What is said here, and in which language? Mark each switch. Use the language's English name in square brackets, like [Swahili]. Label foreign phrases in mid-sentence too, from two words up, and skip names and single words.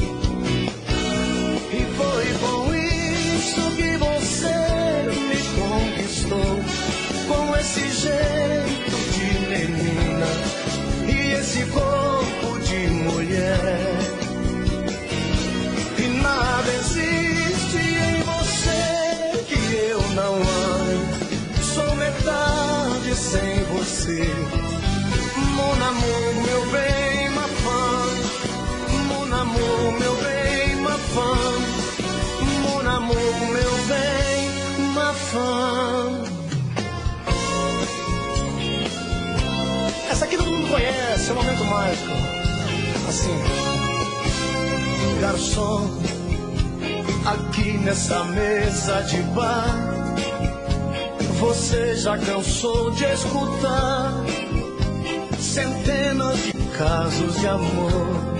[Portuguese] E foi com isso que você me conquistou, com esse jeito de menina e esse corpo de mulher. E nada existe em você que eu não amo. Sou metade sem você. [French] Mon amour, [Portuguese] meu bem, [French] ma femme. Mon amour, [Portuguese] meu bem, [French] ma femme. Mon amour, [Portuguese] meu bem, [French] ma femme. [Portuguese] Essa aqui todo mundo conhece, é um momento mágico. Assim, garçom, aqui nessa mesa de bar, você já cansou de escutar centenas de casos de amor.